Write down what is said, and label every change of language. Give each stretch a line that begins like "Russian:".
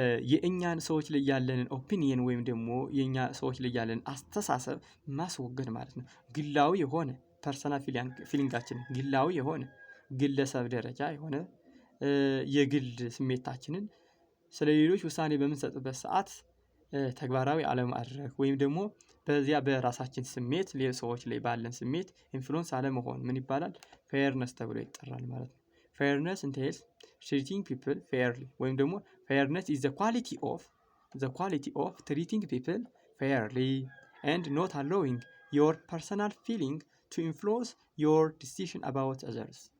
Amharic: የእኛን ሰዎች ላይ ያለንን ኦፒኒየን ወይም ደግሞ የኛ ሰዎች ላይ ያለንን አስተሳሰብ ማስወገድ ማለት ነው ግላዊ የሆነ personal feelingአችን ግላዊ የሆነ ግለሰብ ደረጃ የሆነ የግል ስሜታችንን ስለሌሎች ውሳኔ በመንሰጥበት ሰዓት ተግባራዊ አለማድረግ ወይም ደግሞ በዚያ በራሳችን ስሜት ሰዎች ላይ ባለን ስሜት ኢንፍሉዌንስ አለመሆን ምን ይባላል?
English: ፌርነስ ተብሎ ይጠራል ማለት ነው። ፌርነስ entails treating people fairly ወይም ደግሞ ፌርነስ is the quality of treating people fairly and not allowing your personal feeling to influence your decision about others.